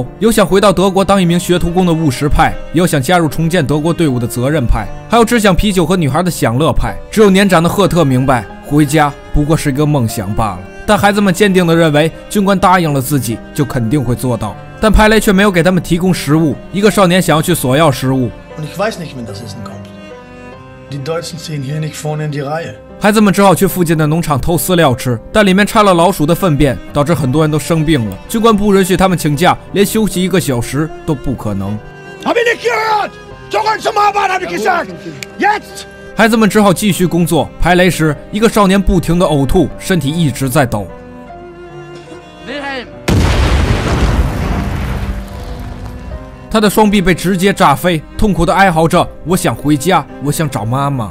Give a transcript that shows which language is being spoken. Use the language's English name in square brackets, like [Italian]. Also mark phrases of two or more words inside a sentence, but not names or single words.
[Chinese] 有想回到德国当一名学徒工的务实派，也有想加入重建德国队伍的责任派，还有只想啤酒和女孩的享乐派。只有年长的赫特明白，回家不过是一个梦想罢了。但孩子们坚定地认为，军官答应了自己，就肯定会做到。但排雷却没有给他们提供食物。一个少年想要去索要食物， [German] Und ich weiß nicht, wenn das Essen kommt. Die Deutschen stehen hier nicht vorne in die Reihe. [Chinese] 孩子们只好去附近的农场偷饲料吃，但里面掺了老鼠的粪便，导致很多人都生病了。军官不允许他们请假，连休息1个小时都不可能。 [German] Hab ich nicht gehört? Zurück zum Arbeit, hab ich gesagt! Jetzt! [Chinese] 孩子们只好继续工作。排雷时，一个少年不停地呕吐，身体一直在抖。他的双臂被直接炸飞，痛苦地哀嚎着：“我想回家，我想找妈妈。”